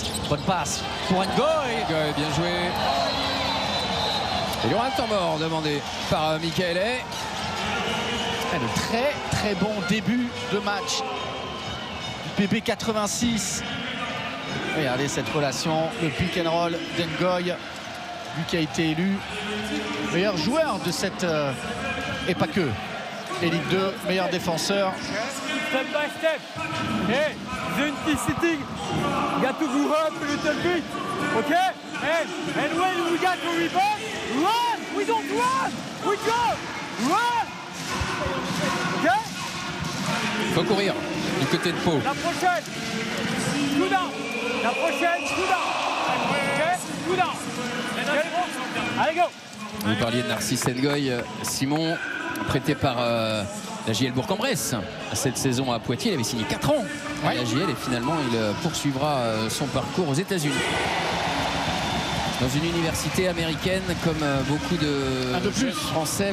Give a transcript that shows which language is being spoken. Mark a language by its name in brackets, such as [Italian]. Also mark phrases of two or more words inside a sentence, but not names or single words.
[French] Bonne passe pour Ngoy. Bien joué. Il y aura un temps mort demandé par Michaele. Le très très bon début de match du PB 86. Regardez cette relation, le [English] pick and roll [French] d'Ngoy. lui qui a été élu meilleur joueur de cette et pas que Elite 2, meilleur défenseur. [English] Step by step. Hey, the intensity got to go up a little bit. Okay? And when we got to rebound, run! We don't run! We go! Run! Okay? [French] Faut courir du côté de Pau. La prochaine, [English] two down. [French] La prochaine, [English] two down. Okay? Two down. [French] Allez, go! Vous parliez de Narcisse Ngoy, Simon, prêté par la JL Bourg-en-Bresse. Cette saison à Poitiers, il avait signé 4 ans à la JL et finalement il poursuivra son parcours aux États-Unis. Dans une université américaine comme beaucoup de jeunes Français.